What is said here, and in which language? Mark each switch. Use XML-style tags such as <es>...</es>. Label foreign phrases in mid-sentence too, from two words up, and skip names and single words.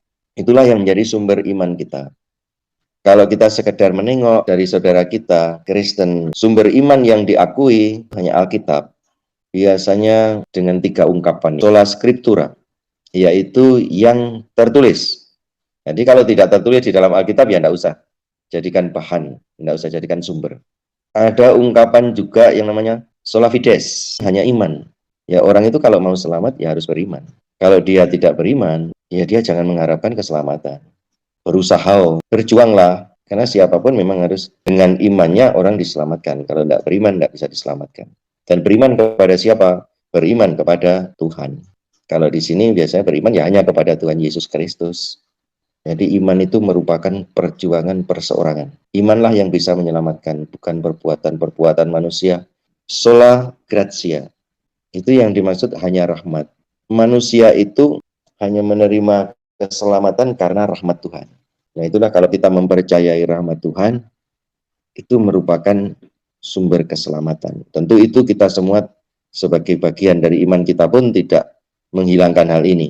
<id>Itulah yang menjadi sumber iman kita. Kalau kita sekedar menengok dari saudara kita, Kristen, sumber iman yang diakui hanya Alkitab, biasanya dengan 3 ungkapan.</id> <la>Sola Scriptura,</la> <id>yaitu yang tertulis. Jadi kalau tidak tertulis di dalam Alkitab, ya tidak usah jadikan bahan, tidak usah jadikan sumber. Ada ungkapan juga yang namanya</id> <la>sola fides,</la> <id>hanya iman. Ya orang itu kalau mau selamat, ya harus beriman. Kalau dia tidak beriman, ya dia jangan mengharapkan keselamatan. Berusaha, berjuanglah, karena siapapun memang harus dengan imannya orang diselamatkan. Kalau tidak beriman, tidak bisa diselamatkan. Dan beriman kepada siapa? Beriman kepada Tuhan. Kalau di sini biasanya beriman ya hanya kepada Tuhan Yesus Kristus. Jadi iman itu merupakan perjuangan perseorangan. Imanlah yang bisa menyelamatkan, bukan perbuatan-perbuatan manusia.</id> <la>Sola gratia.</la> <id>Itu yang dimaksud hanya rahmat. Manusia itu hanya menerima keselamatan karena rahmat Tuhan. Nah itulah kalau kita mempercayai rahmat Tuhan, itu merupakan sumber keselamatan. Tentu itu kita semua sebagai bagian dari iman kita pun tidak menghilangkan hal ini.</id>